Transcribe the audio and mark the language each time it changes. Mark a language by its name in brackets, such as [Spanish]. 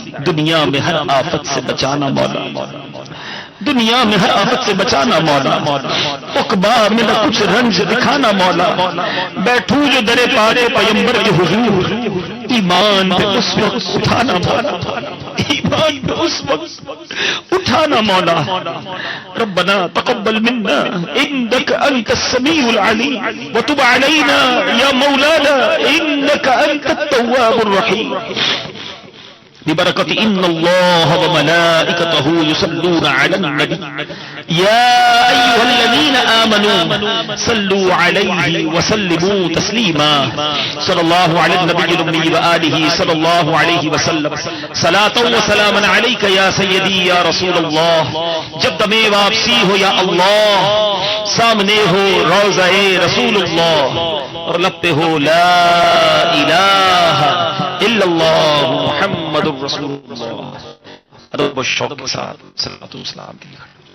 [Urdu] دنیا میں ہر آفت سے بچانا مولا. دنیا میں ہر آفت سے بچانا مولا. عقبہ میں نہ کچھ رنج دکھانا مولا. بیٹھوں جو درے پاک پیمبر کے حضور ایمان پہ اس وقت اٹھانا مولا. ایمان پہ اس وقت اٹھانا مولا. [Arabic] ربنا تقبل منا انك انت السميع العليم وتب علينا يا مولانا انك انت التواب الرحيم. ببركة إن الله وملائكته يصلون على النبي يا أيها الذين آمنوا صلوا عليه وسلموا تسليما. صلى الله على النبي الأمي وآله صلى الله عليه وسلم صلاة وسلاما عليك يا سيدي يا رسول الله. [Urdu] جب دم واپسی ہو یا اللہ سامنے ہو روضہ رسول اللہ اور لب پہ ہو [Arabic] لا الہ الا اللہ محمد رسول اللہ. [Urdu] ادب و شوق کے ساتھ صلوات و سلام کے لیے